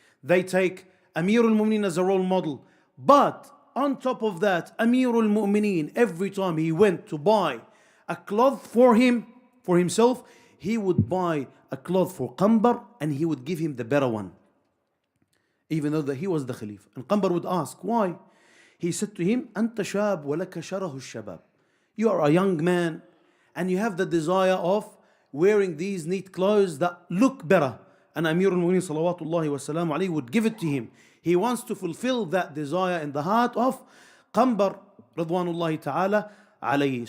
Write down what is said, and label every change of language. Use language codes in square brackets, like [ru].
[en] They take Amir al-Mu'mineen as a role model. But on top of that, Amir al-Mu'mineen, every time he went to buy a cloth for himself, he would buy a cloth for Qanbar and he would give him the better one. Even though that he was the Khalifa. And Qanbar would ask, why? He said to him, [ar] أنت شاب ولك شره الشباب. [en] You are a young man and you have the desire of wearing these neat clothes that look better. And Amir al-Mu'mineen salawatullahi wa salam alayhi would give it to him. He wants to fulfill that desire in the heart of Qanbar radwanullahi ta'ala alayhi.